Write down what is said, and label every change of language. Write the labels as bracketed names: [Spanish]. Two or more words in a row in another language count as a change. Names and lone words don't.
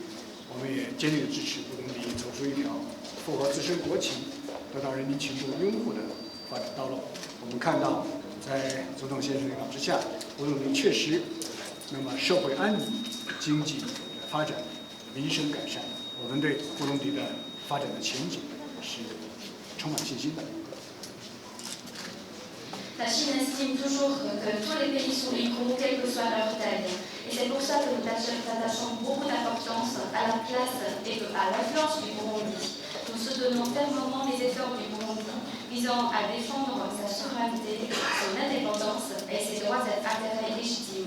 [Chinese] 我们也坚定地支持布隆迪走出一条符合自身国情、得到人民群众拥护的发展道路。我们看到，在总统先生领导之下，布隆迪确实。那么社会安宁、经济发展、民生改善，我们对布隆迪的发展的前景是充满信心的。 [French] La Chine estime toujours que tous les pays sont égaux, quelle que soit leur taille. Et c'est pour ça que nous attachons beaucoup d'importance à la place et à l'influence du Burundi. Nous soutenons fermement les efforts du Burundi visant à défendre sa souveraineté, son indépendance et ses droits intérêts légitimes.